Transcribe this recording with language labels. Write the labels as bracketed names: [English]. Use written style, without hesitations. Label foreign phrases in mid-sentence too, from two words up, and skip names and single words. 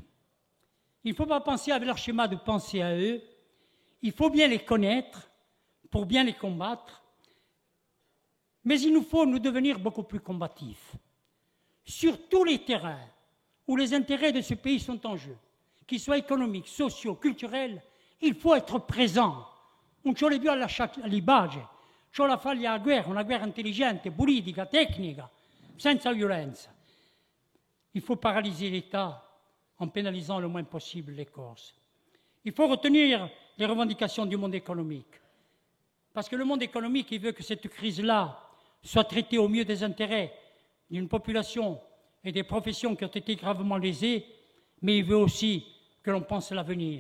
[French] Il ne faut pas penser avec leur schéma de penser à eux. Il faut bien les connaître pour bien les combattre. Mais il nous faut nous devenir beaucoup plus combatifs. Sur tous les terrains où les intérêts de ce pays sont en jeu, qu'ils soient économiques, sociaux, culturels, il faut être présent. [Italian] Non ci vuole più all'ibage, ci vuole fare la guerra, una guerra intelligente, politica, tecnica, senza violenza. [French] Il faut paralyser l'État en pénalisant le moins possible les Corses. Il faut retenir les revendications du monde économique. Parce que le monde économique, il veut que cette crise-là soit traitée au mieux des intérêts d'une population et des professions qui ont été gravement lésées, mais il veut aussi que l'on pense à l'avenir.